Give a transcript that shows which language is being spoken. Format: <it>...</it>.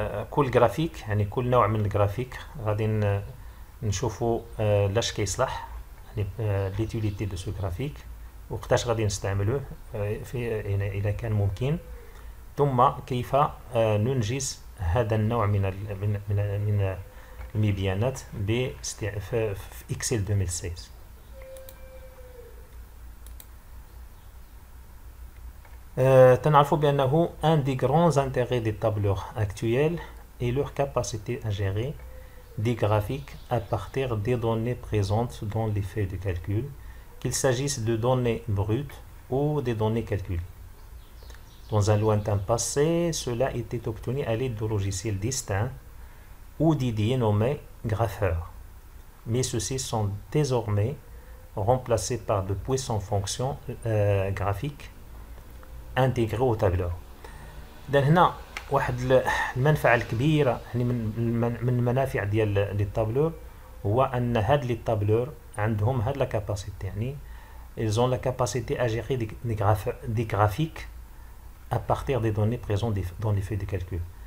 <ar>كل جرافيك يعني كل نوع من الجرافيك غادي نشوفوا لاش كيصلح، يعني ليتيليتي دو سو جرافيك وقتاش غادي نستعملوه في إذا كان ممكن، ثم كيف ننجز هذا النوع من المبيانات في إكسل 2016. تنعرفوا بأنه</ar> <fr>un des grands intérêts des tableurs actuels est leur capacité à gérer des graphiques à partir des données présentes dans les feuilles de calcul, qu'il s'agisse de données brutes ou des données calculées. Dans un lointain passé, cela était obtenu à l'aide de logiciels distincts ou d'idées nommés grapheurs. Mais ceux-ci sont désormais remplacés par de puissantes fonctions graphiques intégré au tableur.</fr> <ar>إذن هنا واحد المنفعة الكبيرة يعني من المنافع ديال لي طابلور هو أن هاد لي طابلور عندهم هاد لا كاباسيتي، يعني</ar> <fr>ils ont la capacité à gérer des graphiques à partir des données présentes dans les feuilles de calcul.</fr>